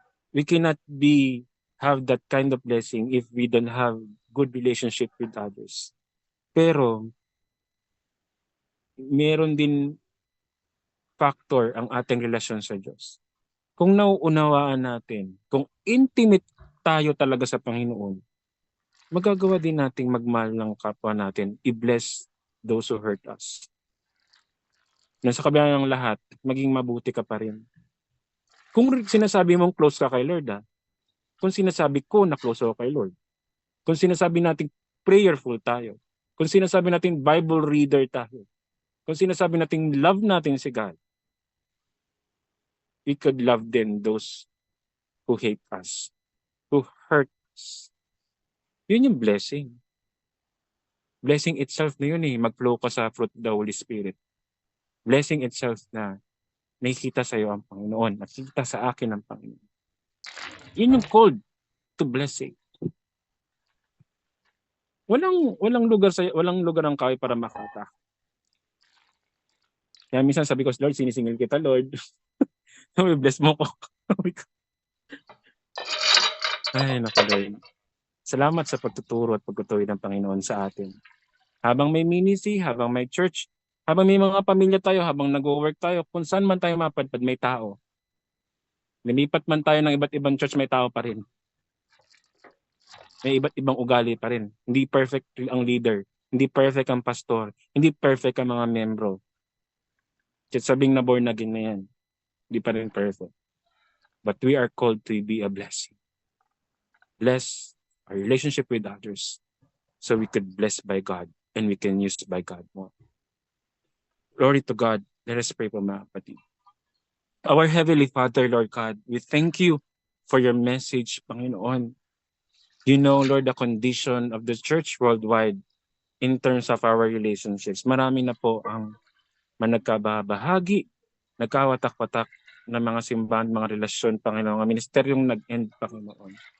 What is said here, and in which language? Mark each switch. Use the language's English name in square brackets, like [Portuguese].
[English] We cannot have that kind of blessing if we don't have good relationship with others. [Filipino] Pero meron din factor ang ating relasyon sa Diyos. Kung nauunawaan natin, kung intimate tayo talaga sa Panginoon, magagawa din nating magmahal ng kapwa natin, i-bless [English] those who hurt us. [Filipino] Nasa kabila ng lahat, maging mabuti ka pa rin. Kung sinasabi mong close ka kay Lord, kung sinasabi ko na close ako kay Lord, kung sinasabi natin prayerful tayo, kung sinasabi natin Bible reader tayo, kung sinasabi natin love natin si God, [English] we could love then those who hate us, who hurt us. [Filipino] Yun yung blessing. Blessing itself na yun mag-flow ka sa fruit of the Holy Spirit. Blessing itself na nakikita sa iyo ang Panginoon, nakikita sa akin ang Panginoon. Yun yung called to blessing. Walang lugar ang kahoy para makata. Kaya minsan sabi ko, Lord, sinisingil kita, Lord. Bless mo ko. Ay, naku, Lord. Salamat sa pagtuturo at pagtutuloy ng Panginoon sa atin. Habang may ministry, habang may church, habang may mga pamilya tayo, habang nag-work tayo, kung saan man tayo mapadpad, may tao. Lumipat man tayo ng iba't ibang church, may tao pa rin. May iba't ibang ugali pa rin. Hindi perfect ang leader. Hindi perfect ang pastor. Hindi perfect ang mga membro. Kahit sabing na born again na yan, hindi pa rin perfect. [English] But we are called to be a blessing. Bless our relationship with others so we could bless by God and we can use by God more. Glory to God. Let us pray po mga kapatid. Our Heavenly Father, Lord God, we thank you for your message, Panginoon. You know, Lord, the condition of the church worldwide in terms of our relationships. [Filipino] Marami na po ang managkabahagi, nagkawatak-watak ng mga simbahan, mga relasyon, Panginoon, ang ministeryong nag-end, Panginoon.